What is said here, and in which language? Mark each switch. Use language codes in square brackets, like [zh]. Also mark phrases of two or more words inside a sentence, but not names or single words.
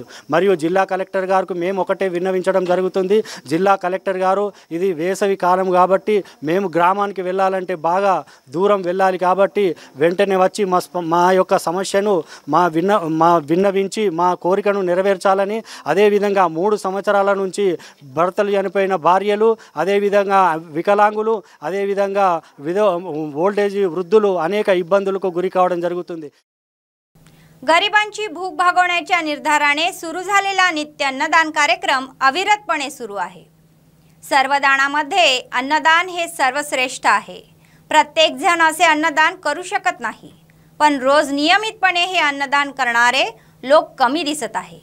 [te] మరియు జిల్లా కలెక్టర్ గారికి మేము ఒకటే విన్నవించడం జరుగుతుంది, జిల్లా కలెక్టర్ గారు ఇది వేసవి కాలం కాబట్టి మేము గ్రామానికి వెళ్ళాలంటే బాగా దూరం వెళ్ళాలి కాబట్టి వెంటనే వచ్చి మా యొక్క సమస్యను విన్నవించి మా కోరికను నెరవేర్చాలని, అదేవిధంగా 3 సంవత్సరాల నుంచి భర్తలు చనిపోయిన భార్యలు, అదేవిధంగా వికలాంగులు, అదేవిధంగా ఓల్డేజ్ వృద్ధులు అనేక ఇబ్బందులకు గురి కావడం జరుగుతుంది। [mr] गरिबांची भूक भागवण्याच्या निर्धाराने सुरू झालेला नित्य अन्नदान कार्यक्रम अविरतपणे सुरू आहे। सर्व दानामध्ये अन्नदान हे सर्वश्रेष्ठ आहे। प्रत्येक जण असे अन्नदान करू शकत नाही, पण रोज नियमितपणे हे अन्नदान करणारे लोक कमी दिसत आहे।